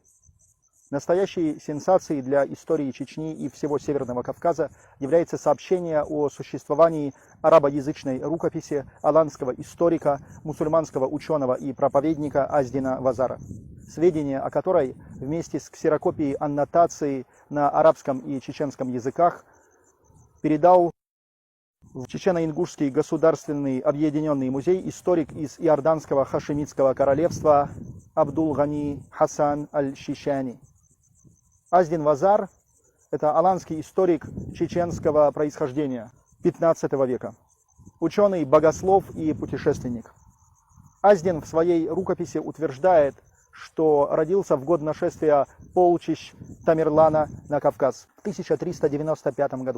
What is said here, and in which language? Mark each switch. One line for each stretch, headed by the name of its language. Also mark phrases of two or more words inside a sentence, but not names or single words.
Russian: Настоящей сенсацией для истории Чечни и всего Северного Кавказа является сообщение о существовании арабоязычной рукописи аланского историка, мусульманского ученого и проповедника Аздина Вазара, сведения о которой вместе с ксерокопией аннотации на арабском и чеченском языках передал в Чечено-Ингушский государственный объединенный музей историк из Иорданского хашемитского королевства Абдул-Гани Хасан аль-Шишани. Аздин Вазар – это аланский историк чеченского происхождения 15 века, ученый, богослов и путешественник. Аздин в своей рукописи утверждает, что родился в год нашествия полчищ Тамерлана на Кавказ в 1395 году.